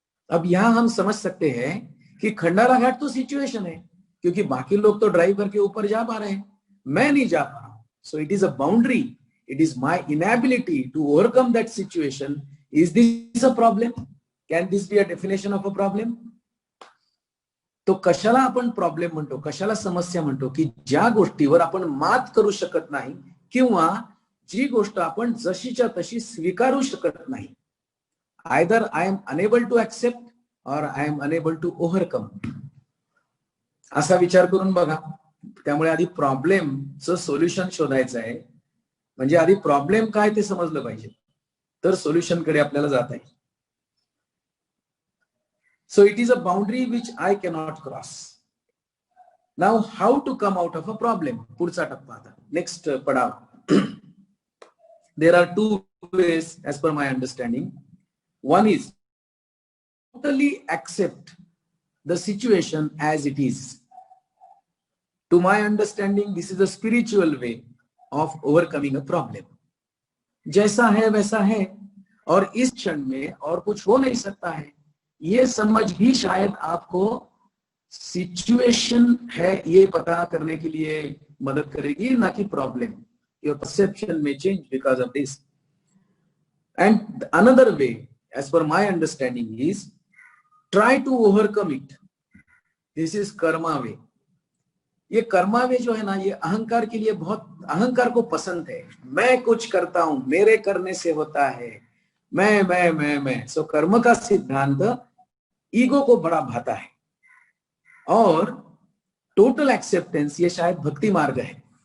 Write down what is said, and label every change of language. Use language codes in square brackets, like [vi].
[hi] अब यहां हम समझ सकते हैं कि खंडाला घाट तो सिचुएशन है, क्योंकि बाकी लोग तो ड्राइव करके ऊपर जा पा रहे हैं, मैं नहीं जा पा रहा. [en] So it is a boundary. It is my inability to overcome that situation. Is this a problem? Can this be a definition of a problem? [mr] तो कशाला आपण प्रॉब्लेम म्हणतो, कशाला समस्या म्हणतो, की ज्या गोष्टीवर आपण मात करू शकत नाही किंवा जी गोष्ट आपण जशीच्या तशी स्वीकारू शकत नाही. [en] either I am unable to accept or I am unable to overcome. [mr] असा विचार करून बघा. त्यामुळे आधी प्रॉब्लेमचं सोल्युशन शोधायचं आहे. म्हणजे आधी प्रॉब्लेम काय ते समजलं पाहिजे, तर सोल्युशन कडे आपल्याला जाता येईल. [en] So it is a boundary which I cannot cross. Now how to come out of a problem? [mr] पुढचा टप्पा आता, नेक्स्ट पडाव. [en] There are two ways as per my understanding. One is totally accept the situation as it is. To my understanding, this is a spiritual way of overcoming a problem. [hi] जैसा है वैसा है, और इस क्षण में और कुछ हो नहीं सकता है, ये समझ भी शायद आपको सिचुएशन है ये पता करने के लिए मदद करेगी, ना कि problem. [en] Your perception may change because of this. And another way, as per my understanding, is try to overcome it. This is karma way. [hi] ये कर्मा वे जो है ना, ये अहंकार के लिए बहुत, अहंकार को पसंद है. मैं कुछ करता हूं, मेरे करने से होता है, मैं. सो कर्म का सिद्धांत ईगो को बड़ा भाता है. और टोटल एक्सेप्टेंस, ये शायद भक्ति मार्ग है.